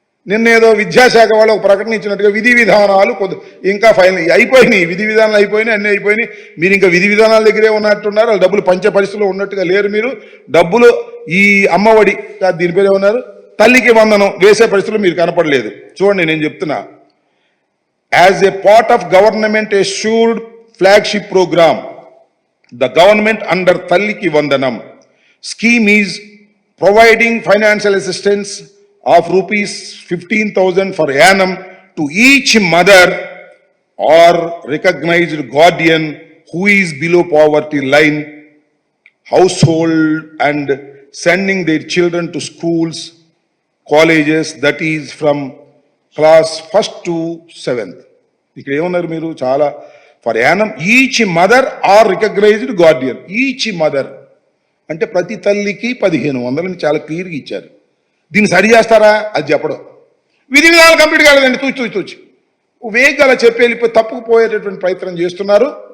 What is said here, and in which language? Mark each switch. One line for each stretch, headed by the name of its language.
Telugu: నిన్నేదో విద్యాశాఖ వాళ్ళు ఒక ప్రకటన ఇచ్చినట్టుగా విధి విధానాలు ఇంకా ఫైనల్ అయిపోయినాయి, విధి విధానాలు అయిపోయినాయి, అన్నీ అయిపోయినాయి. మీరు ఇంకా విధి విధానాల దగ్గరే ఉన్నట్టున్నారు. వాళ్ళు డబ్బులు పంచే పరిస్థితుల్లో ఉన్నట్టుగా లేరు. మీరు డబ్బులు ఈ అమ్మఒడి దీని పేరు ఏమన్నారు, తల్లికి వందనం వేసే పరిస్థితుల్లో మీరు కనపడలేదు. చూడండి, నేను చెప్తున్నా.
English: As a part of government assured flagship program, the government under Talliki Vandanam scheme is providing financial assistance of rupees 15,000 per annum to each mother or recognized guardian who is below poverty line household and sending their children to schools, colleges, that is from class 1st to 7th.
Telugu: ఇక్కడ ఏమన్నారు మీరు?
English: చాలా per annum each mother or recognized guardian. Each mother
Telugu: అంటే ప్రతి తల్లికి 1,500 అని చాలా క్లియర్గా ఇచ్చారు. దీన్ని సరి చేస్తారా? అది చెప్పడం. విధి విధానాలు కంప్లీట్ కాలేదండి, తూచి వేగల చెప్పి వెళ్ళిపోయి తప్పుకుపోయేటటువంటి ప్రయత్నం చేస్తున్నారు.